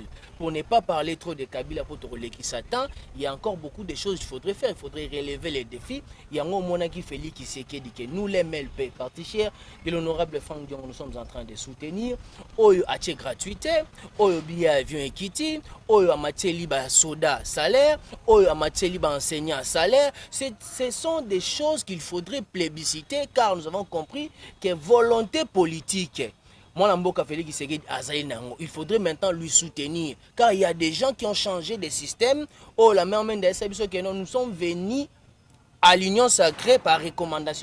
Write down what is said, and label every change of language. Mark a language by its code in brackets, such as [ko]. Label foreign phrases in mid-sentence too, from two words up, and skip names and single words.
[fr] Pour ne pas parler trop de Kabila pour te releki Satan, il y a encore beaucoup de choses qu'il faudrait faire. Il faudrait relever les défis. Il y a un moment qui fait qui sait que nous les MLP, parti cher de l'honorable Franck Dion, nous sommes en train de soutenir. [ln] Oyo ache gratuité, oyo [fr] billet avion [ln] equity, oyo amache liba [fr] soda salaire, [ln] oyo amache liba [fr] enseignant salaire. Ce sont des choses qu'il faudrait plébisciter car nous avons compris que volonté politique. Il faudrait maintenant lui soutenir car il y a des gens qui ont changé de système. Oh, la même nous sommes venus à l'union sacrée par recommandation.